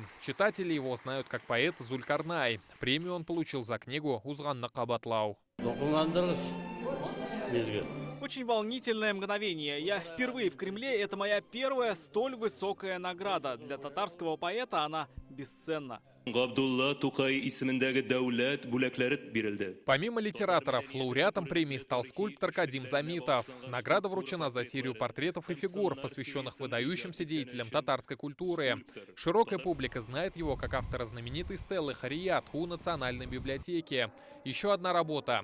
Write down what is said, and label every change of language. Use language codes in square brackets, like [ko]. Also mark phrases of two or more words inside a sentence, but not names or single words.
[ru] Читатели его знают как поэт Зулькарнай. Премию он получил за книгу «Узганна Кабатлау». Очень волнительное мгновение. Я впервые в Кремле. Это моя первая столь высокая награда. Для татарского поэта она бесценна. [tt] Габдулла Тукай исемендәге дәүләт бүләкләре бирелде. [ru] Помимо литераторов, лауреатом премии стал скульптор Кадим Замитов. Награда вручена за серию портретов и фигур, посвященных выдающимся деятелям татарской культуры. Широкая публика знает его как автора знаменитой стелы «Харият» у Национальной библиотеки. Еще одна работа.